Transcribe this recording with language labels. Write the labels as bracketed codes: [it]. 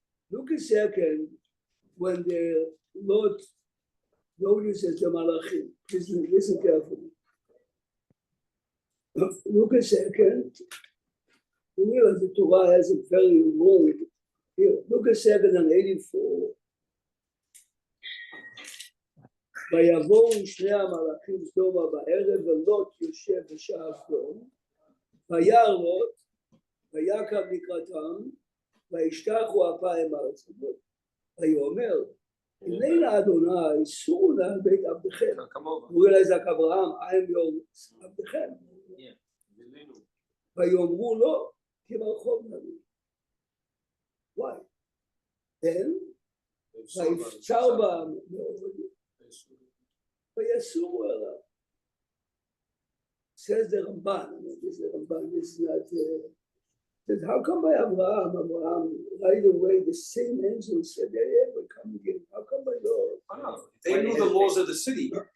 [en] Look a second, when the Lord notices the Malachim, please listen carefully. Look a second, you realize the Torah has a very long, here, look a second on 84. [he] ויבואו שני המלאכים סדומה בערב ולוט יושב בשער סדום וירא לוט ויקם לקראתם וישתחו אפיים ארצה ויאמר הנה אדוני סורו נא על בית עבדכם. [en] הוא realized like Abraham, I am your עבדכם. [he] ויאמרו לו כי ברחוב נביא. [en] Why? [he] Then ויפצר בם מאוד ויסורו אליו. [en] Says the Ramban, this is the Ramban, this is not, says, how come by Abraham, right away, the same angel said, they ever come again, how come by Lord? They knew the laws of the city.